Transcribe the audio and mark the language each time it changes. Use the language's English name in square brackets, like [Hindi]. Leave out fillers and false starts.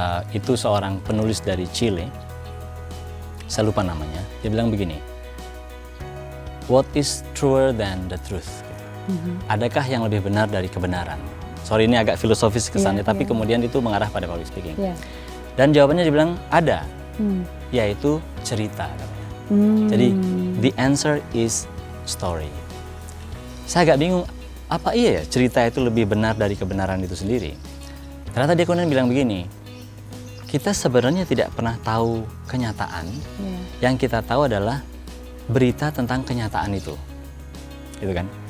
[Indonesian] Itu seorang penulis dari Chile. Saya lupa namanya. Dia bilang begini. [English] What is truer than the truth? [Indonesian] Adakah yang lebih benar dari kebenaran? Sorry ini agak filosofis kesannya, tapi kemudian itu mengarah pada public speaking. Dan jawabannya dia bilang ada, yaitu cerita. [English] Jadi the answer is story. [Indonesian] Saya agak bingung, apa iya ya cerita itu lebih benar dari kebenaran itu sendiri? Ternyata dia kemudian bilang begini, kita sebenarnya tidak pernah tahu kenyataan, yang kita tahu adalah berita tentang kenyataan itu. Gitu kan?